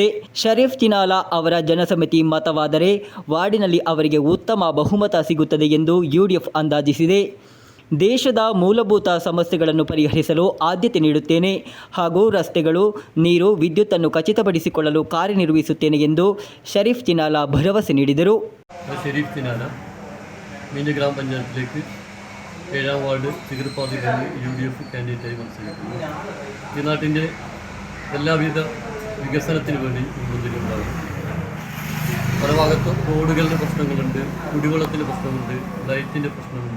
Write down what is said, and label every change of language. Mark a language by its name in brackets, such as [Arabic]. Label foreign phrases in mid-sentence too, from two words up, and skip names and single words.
[Kannada] ಶರೀಫ್ ಚಿನಾಲ ಅವರ ಜನಸಮಿತಿ ಮತವಾದರೆ ವಾರ್ಡಿನಲ್ಲಿ ಅವರಿಗೆ ಉತ್ತಮ ಬಹುಮತ ಸಿಗುತ್ತದೆ ಎಂದು UDF ಅಂದಾಜಿಸಿದೆ. ದೇಶದ ಮೂಲಭೂತ ಸಮಸ್ಯೆಗಳನ್ನು ಪರಿಹರಿಸಲು ಆದ್ಯತೆ ನೀಡುತ್ತೇನೆ ಹಾಗೂ ರಸ್ತೆಗಳು, ನೀರು, ವಿದ್ಯುತ್ತನ್ನು ಖಚಿತಪಡಿಸಿಕೊಳ್ಳಲು ಕಾರ್ಯನಿರ್ವಹಿಸುತ್ತೇನೆ ಎಂದು ಶರೀಫ್ ಚಿನಾಲ ಭರವಸೆ ನೀಡಿದರು. [Malayalam] ഷെരീഫ് ചിനാല മീഞ്ച ഗ്രാമപഞ്ചായത്തിലേക്ക് 7ാം വാർഡ് ചികിർപ്പാതി UDF കാൻഡിഡേറ്റായി മത്സരിക്കുന്നു. ഈ നാട്ടിൻ്റെ എല്ലാവിധ വികസനത്തിന് വേണ്ടി മുൻപന്തിയിലുണ്ടാകും. പല ഭാഗത്തും റോഡുകളുടെ പ്രശ്നങ്ങളുണ്ട്, കുടിവെള്ളത്തിൻ്റെ പ്രശ്നമുണ്ട്, ലൈറ്റിൻ്റെ പ്രശ്നമുണ്ട്.